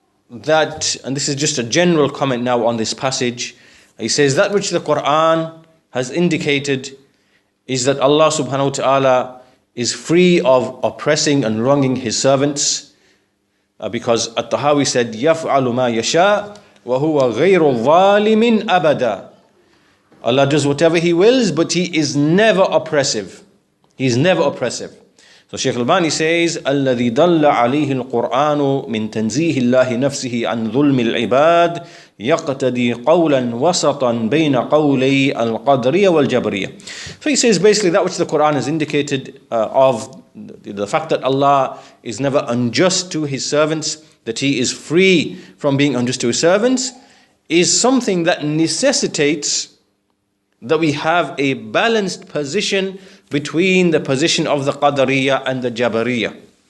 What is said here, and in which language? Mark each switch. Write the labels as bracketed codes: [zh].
[en] that, and this is just a general comment now on this passage, he says that which the Quran has indicated is that Allah subhanahu wa ta'ala is free of oppressing and wronging his servants, because At-Tahawi said, [ar] يَفْعَلُ مَا يَشَاءُ وَهُوَ غَيْرُ ظَالِمٍ أَبَدًا. [en] Allah does whatever He wills, but He is never oppressive. He is never oppressive. So Shaykh Al-Bani says, [ar] الَّذِي دَلَّ عَلَيْهِ الْقُرْآنُ مِنْ تَنْزِيهِ اللَّهِ نَفْسِهِ عَنْ ظُلْمِ الْعِبَادِ يَقْتَدِي قَوْلًا وَسَطًا بَيْنَ قَوْلَيْ الْقَدْرِيَّةِ وَالْجَبْرِيَّةِ. [en] So he says basically that which the Quran has indicated of the fact that Allah is never unjust to His servants, that He is free from being unjust to His servants, is something that necessitates that we have a balanced position between the position of the Qadariyah and the Jabariyah.